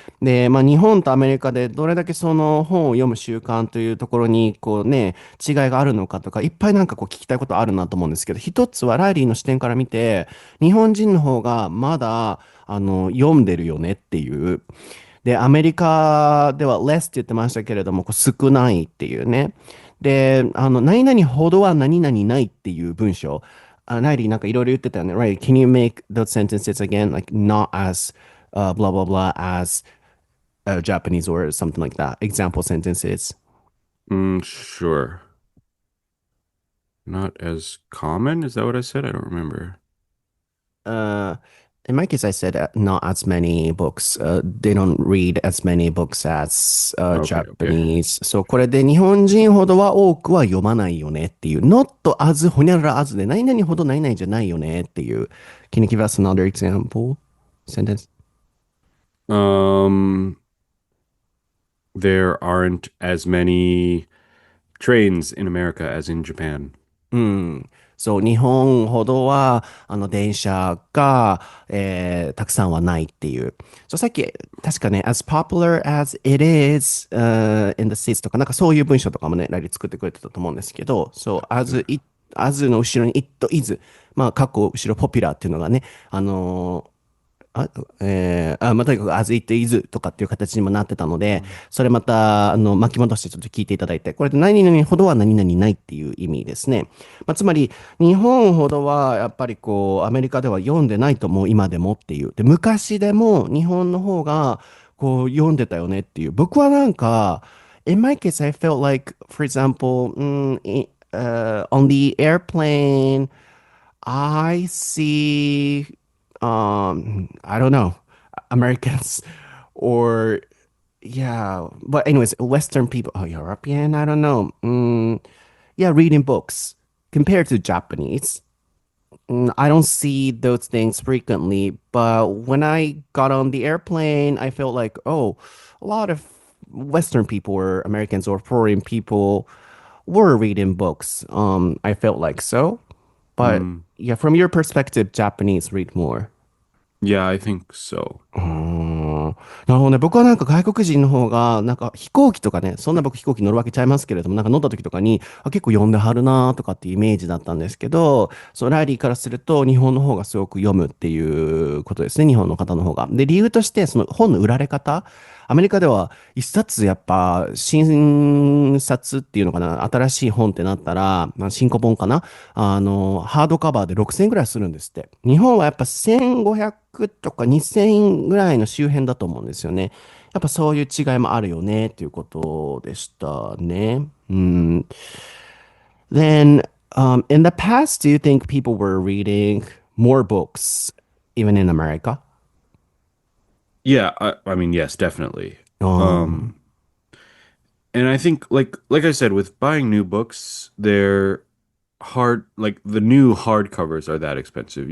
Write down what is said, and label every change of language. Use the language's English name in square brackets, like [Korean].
[Japanese] で、まあ日本とアメリカでどれだけその本を読む習慣というところに、こうね、違いがあるのかとか、いっぱいなんかこう聞きたいことあるなと思うんですけど、一つはライリーの視点から見て、日本人の方がまだ、読んでるよねっていう。で、アメリカでは less って言ってましたけれども、こう少ないっていうね。で、何々ほどは何々ないっていう文章。ライリーなんかいろいろ言ってたよね。 [English] Right? Can you make those sentences again? Like not as blah blah blah as Japanese or something like that. Example sentences. Sure. Not as common. Is that what I said? I don't remember. Uh, in my case, I said not as many books. They don't read as many books as Okay, okay. Japanese. [Japanese] そう、これで日本人ほどは多くは読まないよねっていう。 [English] not as [Japanese] ほにゃらら as で何々ほど何々じゃないよねっていう。 [English] Can you give us another example? Sentence? Um, there aren't as many trains in America as in Japan. [Japanese] うん。そう、日本ほどは、電車が、たくさんはないっていう。そう、さっき、確かね、 [English] as popular as it is, in the States [Japanese] とか、なんかそういう文章とかもね、ラリー作ってくれてたと思うんですけど、そう、as の後ろに it is、まあ、過去、後ろ popular っていうのがね、あのーまあ、とにかく [English] as it is [Japanese] とかっていう形にもなってたので、それまた、巻き戻してちょっと聞いていただいて、これで何々ほどは何々ないっていう意味ですね。まあ、つまり、日本ほどはやっぱりこう、アメリカでは読んでないと思う、今でもっていう。で、昔でも日本の方が、こう、読んでたよねっていう。 [English] 僕はなんか、in my case, I felt like, for example, on the airplane, I see, I don't know, Americans or yeah, but anyways, Western people, oh, European, I don't know. Yeah, reading books compared to Japanese. I don't see those things frequently, but when I got on the airplane, I felt like, oh, a lot of Western people or Americans or foreign people were reading books. I felt like so. But Mm, yeah, from your perspective, Japanese read more. yeah, I think so. [Japanese] なるほどね。僕はなんか外国人の方が、なんか飛行機とかね、そんな僕飛行機乗るわけちゃいますけれども、なんか乗った時とかに、結構読んではるなとかっていうイメージだったんですけど、そう、ライリーからすると日本の方がすごく読むっていうことですね。日本の方の方が。で、理由として、その本の売られ方、アメリカでは一冊やっぱ新冊っていうのかな、新しい本ってなったら、まあ、新古本かな、ハードカバーで6000円ぐらいするんですって。日本はやっぱ1500とか2000円ぐらいの周辺だと思うんですよね。やっぱそういう違いもあるよねっていうことでしたね。うん。 [English] Then, in the past, do you think people were reading more books, even in America? Yeah, I mean, yes, definitely. Um, Um, and I think like I said, with buying new books, they're hard like the new hardcovers are that expensive.